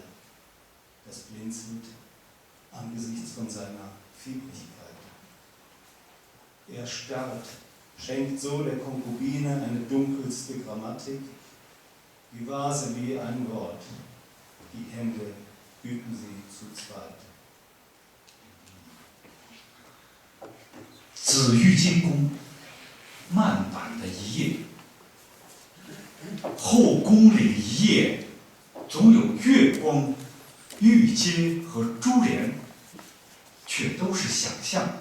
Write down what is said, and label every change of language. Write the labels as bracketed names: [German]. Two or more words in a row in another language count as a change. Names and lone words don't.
[German] Das blinzelt angesichts von seiner Fiebrigkeit. Er starrt, schenkt so der Konkubine eine dunkelste Grammatik, die Vase wie ein Wort, die Hände hüten sie zu zweit. [Chinese] 紫玉金宫，慢板的一页，后宫里一夜，总有月光、玉阶和珠帘，却都是想象。